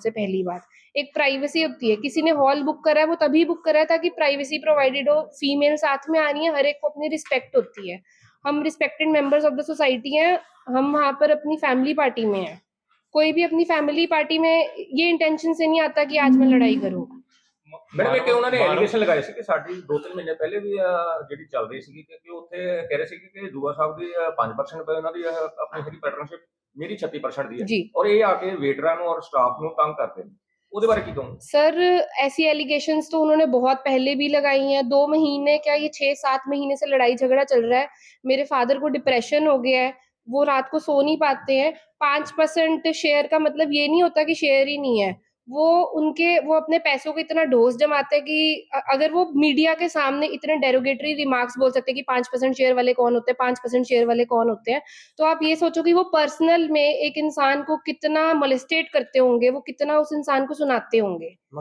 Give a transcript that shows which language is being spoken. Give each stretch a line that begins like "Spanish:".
Hindi: सबसे पहली बात, एक प्राइवेसी होती है। किसी ने हॉल बुक करा है, वो तभी बुक करा है ताकि प्राइवेसी प्रोवाइडेड हो। फीमेल साथ में आ रही है, हर एक को अपनी रिस्पेक्ट होती है। हम respected members of the society हैं, हम वहां पर अपनी फैमिली पार्टी में हैं। कोई भी अपनी फैमिली पार्टी में ये इंटेंशन से नहीं आता कि आज मैं ਲੜਾਈ करूं।
Punjabi: ਮੈਡਮ ਇੱਕ ਉਹਨਾਂ ਨੇ ਐਲੀਗੇਸ਼ਨ ਲਗਾਏ ਸੀ ਕਿ ਸਾਡੀ 2-3 ਮਹੀਨੇ ਪਹਿਲੇ ਵੀ ਜਿਹੜੀ ਚੱਲ ਰਹੀ ਸੀਗੀ ਕਿ ਉੱਥੇ ਕਹਿ ਰਹੇ ਸੀ ਕਿ ਦੂਆ ਸਾਹਿਬ ਦੀ 5% ਪਏ ਉਹਨਾਂ ਦੀ ਆਪਣੀ ਹੈਗੀ ਪਾਰਟਨਰਸ਼ਿਪ, ਮੇਰੀ 36% ਦੀ जी ਹੈ ਔਰ ਇਹ ਆ ਕੇ ਵੇਟਰਾਂ ਨੂੰ ਔਰ ਸਟਾਫ ਨੂੰ ਤੰਗ ਕਰਦੇ ਨੇ, ਉਹਦੇ ਬਾਰੇ ਕੀ ਕਹੋਗੇ?
Hindi: सर, ऐसी एलिगेशंस तो उन्होंने बहुत पहले भी लगाई हैं। 2 महीने क्या, ये 6-7 महीने से लड़ाई झगड़ा चल रहा है। मेरे फादर को डिप्रेशन हो गया है, वो रात को सो नहीं पाते हैं। 5% शेयर का मतलब ये नहीं होता कि शेयर ही नहीं है। वो अपने पैसों को इतना ढोस जमाते हैं कि अगर वो मीडिया के सामने इतने डेरोगेटरी रिमार्क्स बोल सकते हैं कि 5% शेयर वाले कौन होते हैं, 5% शेयर वाले कौन होते हैं, तो आप ये सोचो कि वो पर्सनल में एक इंसान को कितना मोलेस्टेट करते होंगे, वो कितना उस इंसान को सुनाते होंगे।